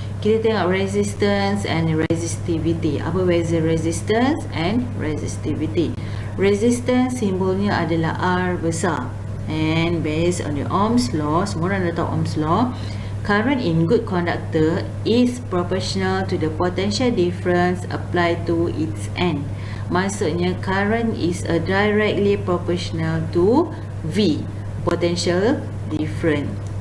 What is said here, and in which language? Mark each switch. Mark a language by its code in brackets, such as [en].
[ms] Kita tengok resistance and resistivity. Apa beza resistance and resistivity? Resistance simbolnya adalah R besar. [en] And based on the Ohm's law, [ms] semua orang dah tahu Ohm's law, [en] current in good conductor is proportional to the potential difference applied to its end. Maksudnya current is directly proportional to V, potential difference.